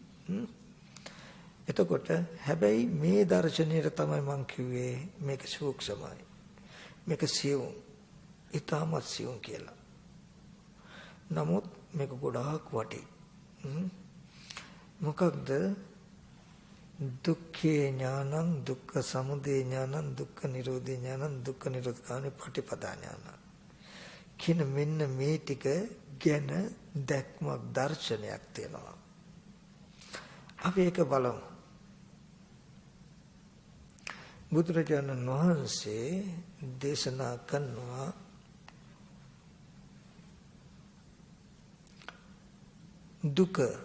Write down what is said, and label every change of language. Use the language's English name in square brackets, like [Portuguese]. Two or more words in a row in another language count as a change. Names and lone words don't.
[Sinhala] එතකොට හැබැයි මේ දර්ශනයට තමයි මම කිව්වේ මේක සූක්ෂමයි. මේක සියුම්. ඊටමත් සියුම් කියලා. නමුත් මේක ගොඩාක් වටී. මොකක්ද? [Pali] දුක්ඛේ ඥානං, දුක්ඛ සමුදය ඥානං, දුක්ඛ නිරෝධේ ඥානං, දුක්ඛ නිරෝධකානේ පටිපදා ඥානං [Sinhala] කියන මෙන්න මේ ටික ගැන දැක්මක් දර්ශනයක් තියෙනවා. අපි ඒක බලමු. බුදුරජාණන් වහන්සේ දේශනා කරනවා දුක.